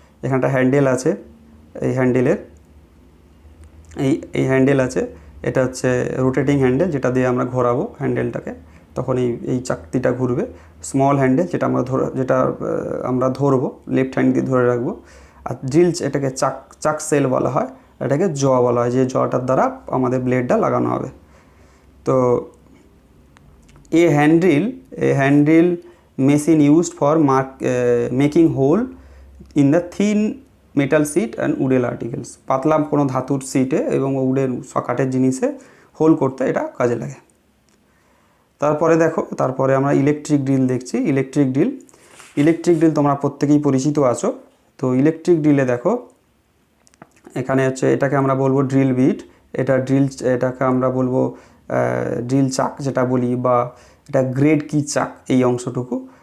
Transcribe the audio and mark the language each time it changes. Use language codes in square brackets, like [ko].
[bn] এখানটা হ্যান্ডেল আছে, এই হ্যান্ডেলের এই হ্যান্ডেল আছে, এটা হচ্ছে রোটেটিং হ্যান্ডেল, যেটা দিয়ে আমরা ঘোরাবো হ্যান্ডেলটাকে, তখন এই চাকতিটা ঘুরবে। স্মল হ্যান্ডেল, যেটা আমরা ধরবো, লেফট হ্যান্ড দিয়ে ধরে রাখবো। আর ড্রিল, এটাকে চাক সেল বলা হয়, এটাকে জ বলা হয়, যে জটার দ্বারা আমাদের ব্লেডটা লাগানো হবে। [en] তো a handle machine used for making hole in the thin metal sheet and wooden articles, [bn] পাতলা কোনো ধাতুর সিটে এবং উডের কাঠের জিনিসে হোল করতে এটা কাজে লাগে। তারপরে দেখো, তারপরে আমরা ইলেকট্রিক ড্রিল দেখছি। ইলেকট্রিক ড্রিল তোমরা প্রত্যেকেই পরিচিত আছো। তো ইলেকট্রিক ড্রিলে দেখো, এখানে হচ্ছে এটাকে আমরা বলবো ড্রিল বিট, এটাকে আমরা বলবো ড্রিল চাক যেটা বলি, বা এটা গ্রেড কি চাক, এই অংশটুকু।